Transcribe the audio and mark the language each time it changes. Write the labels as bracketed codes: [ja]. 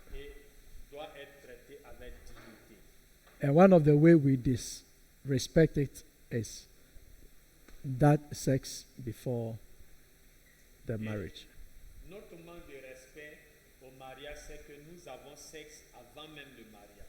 [fr] et doit être traité avec dignité. [en] And one of the way we disrespect it is that sex before the marriage. [fr] Notre manque de respect au mariage, c'est que nous avons sexe avant même le mariage.